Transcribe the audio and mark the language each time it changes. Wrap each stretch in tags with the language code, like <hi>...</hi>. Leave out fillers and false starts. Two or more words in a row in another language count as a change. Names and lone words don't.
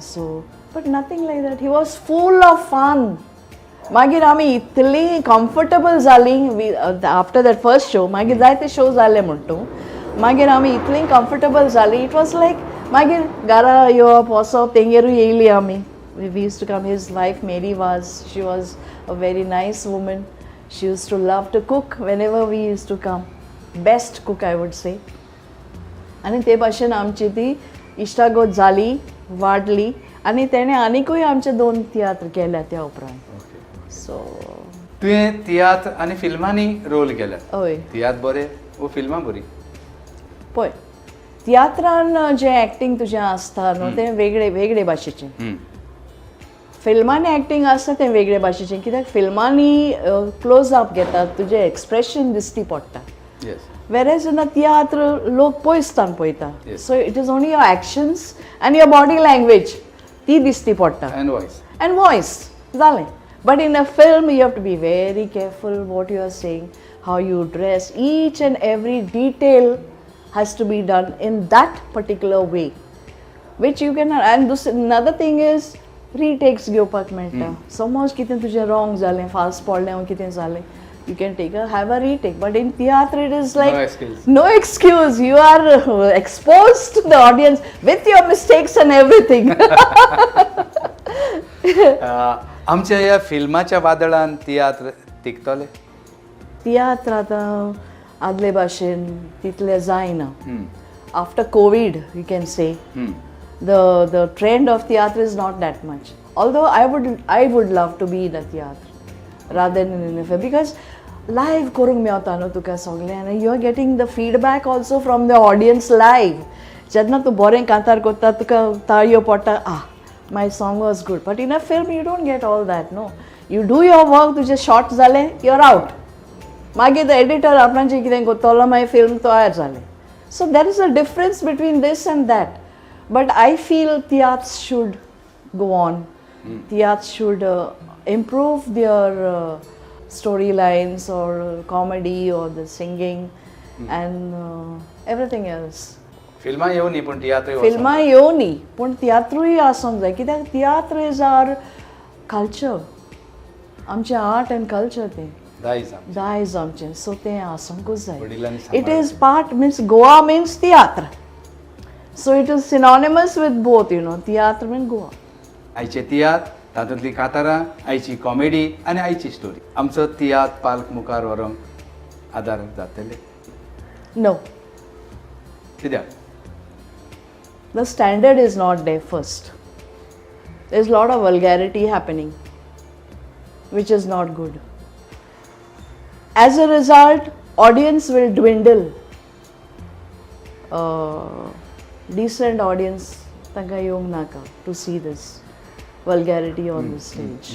<en>So but nothing like that. He was full of fun.</en> <kok>मागीर आमी इतलीं कम्फर्टेबल जालीं</kok> <en>after that first show.</en> <kok>मागीर जायते शो जाले म्हणटू मागीर आमी इतलीं कम्फर्टेबल जालीं.</kok> <en>it was like</en> <kok>मागीर घरा येवप वचप तेंगेरूय येयलीं आमी.</kok> <en>We used to come. His wife Mary she was a very nice woman. She used to love to cook whenever we used to come. Best cook I would say.</en> <kok>आनी ते भाशेन आमची ती इश्टागोत जाली वाडली आनी तेणें आनीकूय आमचे 2 तियात्र केल्या त्या उपरांत. सो तुवें तियात्र आनी फिल्मांनी रोल केल्या. हय तियात्र बरें वो फिल्मां बरीं. पळय तियात्रान जें एक्टींग तुजें आसता न्हू तें वेगळे भाशेचें. फिल्मांनी एक्टींग आसता तें वेगळे भाशेचें कित्याक फिल्मांनी</kok> <en>close up</en> <kok>घेतात तुजें एक्सप्रेशन दिसती पडटा.</kok> <en>whereas in a tiatr</en> <kok>लोक पयसतान पळयता.</kok> <en>So it is only your actions आनी your body language</en> <kok>ती दिसती पडटा</kok> <en>and voice जालें. But in a film you have to be very careful what you are saying how you dress each and every detail has to be done in that particular way which you can. And another thing is retakes</en> <kok>घेवपाक मेळटा. समज कितें तुजें रॉंग जालें फास्ट पडलें वा कितें जालें</kok> <en>you can have a retake. But in theatre it is like no excuse. You are exposed to the audience with your mistakes and everything.</en> <kok>आमच्या ह्या फिल्माच्या वादळान तियात्र टिकतले. तियात्र आतां आदले भाशेन तितलें जायना.</kok> <en>After Covid you can say the trend of theatre is not that much. Although I would love to be in a theatre rather than in a film because live</en> <kok>करूंक मेवता न्हू तुका सगळें आनी</kok> <en>you are getting the feedback also from the audience live.</en> <kok>जेन्ना तूं बरें कांतार करता तुका ताळयो पडटा</kok> <en>my song was good. But in a film you don't get all that. No, you do your work.</en> <kok>तुजें शॉर्ट जालें</kok> <en>you're out.</en> <kok>मागीर</kok> <en>the editor</en> <kok>आपणाचें कितें करतलो मागीर फिल्म तयार जालें.</kok> <en>So there is a difference between this and that. But I feel theatre should go on. Theatre should improve their storylines or comedy or the singing and everything else.</en> <kok>फिल्मां येवं न्ही पूण तियात्र फिल्मां येवं न्ही पूण तियात्रूय आसूंक जाय कित्याक</kok> <en>tiatr is our culture.</en> <kok>आमचें</kok> <en>art and culture</en> <kok>तें दायज आमचें. सो तें आसूंकूच जाय.</kok> <en>It is part means Goa means tiatr. So it is synonymous with both, you know, theatre and Goa.</en> <kok>आयचे तियात्र तातूंतली कांतारां आयची कॉमेडी आनी आयची स्टोरी आमचो तियात्र पालक मुखार व्हरूंक आदार जातले.</kok> <en>No.</en> <kok>कित्याक?</kok> <en>The standard is not there first. There's a lot of vulgarity happening, which is not good. As a result, audience will dwindle. Decent audience</en> <kok>tanga yong naka</kok> <en>to see this vulgarity on the stage.</en>